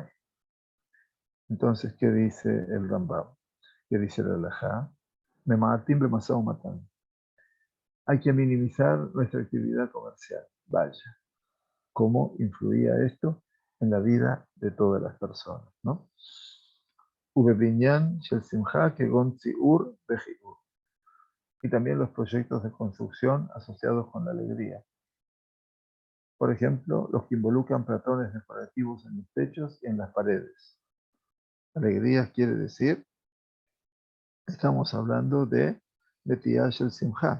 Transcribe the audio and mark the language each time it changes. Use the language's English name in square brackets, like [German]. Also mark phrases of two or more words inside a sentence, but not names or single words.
[Spanish] Entonces, ¿qué dice el Rambam? ¿Qué dice el halajá? [Hebrew] ממעטים במשא ומתן. [Spanish] Hay que minimizar nuestra actividad comercial. Vaya, ¿cómo influía esto en la vida de todas las personas? ¿No? [Hebrew] ובבנין של שמחה כגון ציור בכיור. [Spanish] Y también los proyectos de construcción asociados con la alegría. Por ejemplo, los que involucran patrones decorativos en los techos y en las paredes. Alegría quiere decir, estamos hablando de Betiyash el Simcha.